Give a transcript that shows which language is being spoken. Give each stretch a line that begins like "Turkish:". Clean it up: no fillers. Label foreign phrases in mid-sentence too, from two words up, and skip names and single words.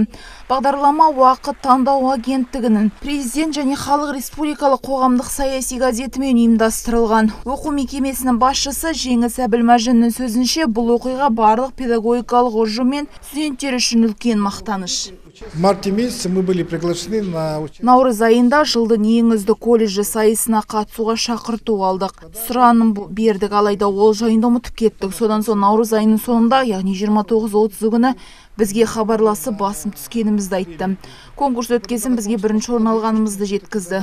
Kazakh: Бағдарлама уақыт таңдау агенттігінің президент және халық республикалық қоғамдық саяси газетімен ұйымдастырылған. Оқу мекемесінің басшысы Жеңіс Әбілмәжіннің сөзінше, бұл оқиға барлық педагогикалық ұжым мен студенттер үшін үлкен мақтаныш.
Russian: В марте месяце мы были приглашены на...
Kazakh: Наурыз айында жылдың ең үздік колледжі сайысына қатысуға шақырту алдық. Сұраным бердік, алайда ол жайында ұмытып кеттік. Содан соң наурыз айының соңында, яғни 29-30 күні бізге хабарласы басым түскенімізді айтты. Конкурс өткесін бізге бірінші орын алғанымызды жеткізді.